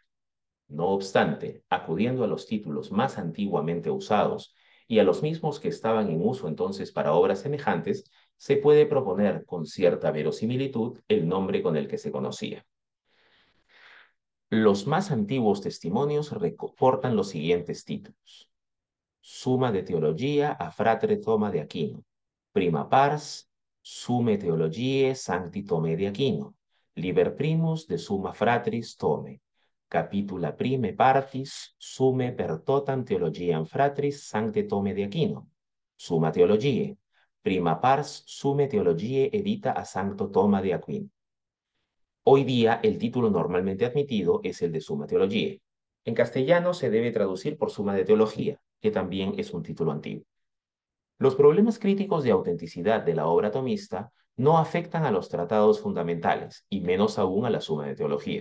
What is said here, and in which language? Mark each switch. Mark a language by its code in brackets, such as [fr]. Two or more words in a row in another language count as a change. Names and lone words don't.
[es] No obstante, acudiendo a los títulos más antiguamente usados y a los mismos que estaban en uso entonces para obras semejantes, se puede proponer con cierta verosimilitud el nombre con el que se conocía. Los más antiguos testimonios reportan los siguientes títulos: Summa de Theologia a Fratre Toma de Aquino, Prima Pars, Summa Theologiae Sancti Tome de Aquino, Liber Primus de Summa Fratris Tome, Capitula Prime Partis, Summe per Totam Theologiam Fratris Sancte Tome de Aquino, Summa Theologiae, Prima Pars Summe Theologiae Edita a Sancto Toma de Aquino. Hoy día, el título normalmente admitido es el de Summa Theologiae. En castellano se debe traducir por Suma de Teología, que también es un título antiguo. Los problemas críticos de autenticidad de la obra tomista no afectan a los tratados fundamentales, y menos aún a la Suma de Teología.